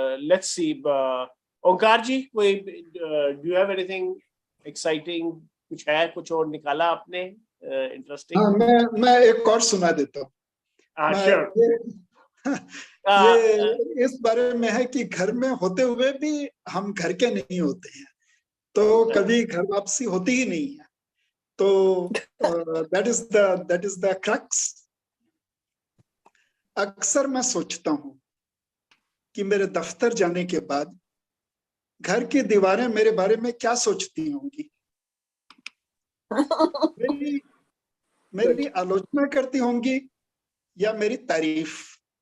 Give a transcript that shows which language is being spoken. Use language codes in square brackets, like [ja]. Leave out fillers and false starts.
[en] Let's see. Onkar ji, do you have anything exciting? [hi] कुछ और निकाला आपने interesting? मैं एक और सुना देता हूँ. [en] Sure. [hi] ये इस बारे में है कि घर में होते हुए भी हम घर के नहीं होते हैं, तो कभी घर वापसी होती ही नहीं है. [en] तो that is the crux. [hi] अक्सर मैं सोचता हूँ कि मेरे दफ्तर जाने के बाद घर की दीवारें मेरे बारे में क्या सोचती होंगी. मेरी आलोचना करती होंगी या मेरी तारीफ.